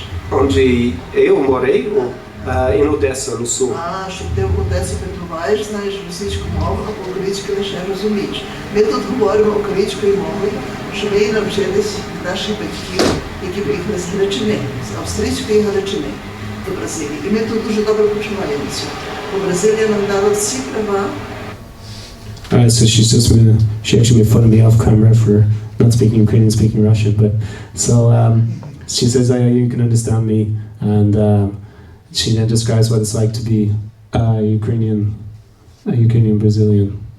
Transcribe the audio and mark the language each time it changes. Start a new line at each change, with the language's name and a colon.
Portuguese: Onde eu morei, em Odessa, no sul.
Ukrainian: Що те в Одесі перебуваєш, знаєш російську мову, а по-українськи лише розумієш. Ми тут говоримо українською мовою, щоб її навчились наші батьки, які приїхали з Галичини, з австрійської Галичини до Бразилії. І ми тут дуже добре почуваємося. Бо Бразилія нам дала всі права.
English: Alright, so she actually made fun of me off camera for not speaking Ukrainian, speaking Russian, but so she says you can understand me, and she then describes what it's like to be a Ukrainian Brazilian.